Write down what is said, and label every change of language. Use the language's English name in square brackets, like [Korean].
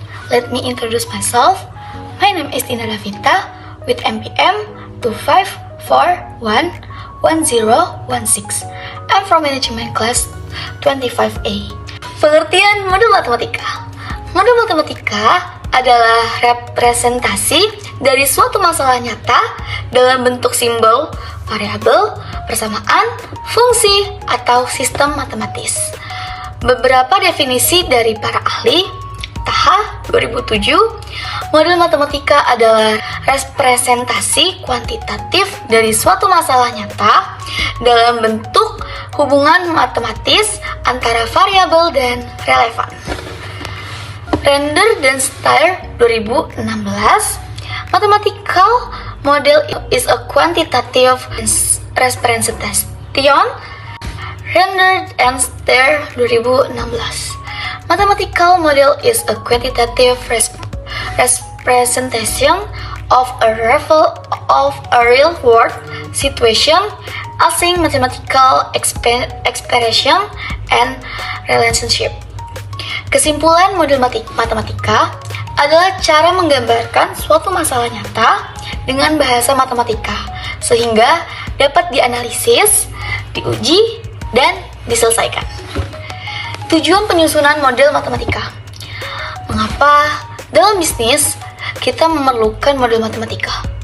[English] let me introduce myself. My name is Tina Davita with MPM 25411016. I'm from management class 25A. [Indonesian] Pengertian model matematika. Model matematika adalah representasi dari suatu masalah nyata dalam bentuk simbol, variabel, persamaan, fungsi, atau sistem matematis. Beberapa definisi dari para ahli, Taha 2007, model matematika adalah representasi kuantitatif dari suatu masalah nyata dalam bentuk hubungan matematis antara variabel dan relevan. [English] Render dan Steyer 2016, mathematical model is a quantitative representation. Render and Steyer 2016, mathematical model is a quantitative representation of a real world situation using mathematical expression and relationship. [Indonesian] Kesimpulan model matematika adalah cara menggambarkan suatu masalah nyata dengan bahasa matematika sehingga dapat dianalisis, diuji, dan diselesaikan. Tujuan penyusunan model matematika. Mengapa dalam bisnis kita memerlukan model matematika?